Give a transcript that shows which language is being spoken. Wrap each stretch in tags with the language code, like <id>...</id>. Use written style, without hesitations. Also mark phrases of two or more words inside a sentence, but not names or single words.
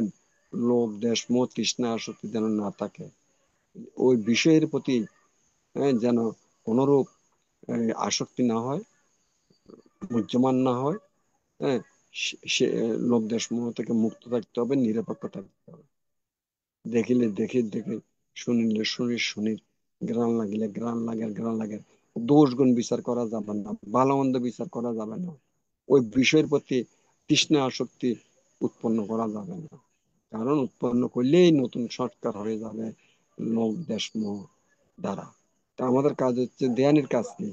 <bn>লোভ, দেশ, মোহ, তৃষ্ণা, আসক্তি যেন না থাকে। ওই বিষয়ের প্রতি যেন কোনরূপ আসক্তি না হয়, মুহ্যমান না হয়। হ্যাঁ, সে লোভ, দেশ, মোহ থেকে মুক্ত থাকতে হবে, নিরপেক্ষ থাকতে হবে। দেখিলে দেখি দেখি, শুনিলে শুনি শুনি, গ্রান লাগিলে গ্রান লাগে। দোষ গুণ বিচার করা যাবে না, ভালো মন্দ বিচার করা যাবে না। ওই বিষয়ের প্রতি তৃষ্ণা, আসক্তি উৎপন্ন করা যাবে না। কারণ উৎপন্ন করলেই নতুন সংস্কার হয়ে যাবে লোভ, দেশ, মোহ দ্বারা। তা আমাদের কাজ হচ্ছে ধ্যানের কাজ কি?</bn>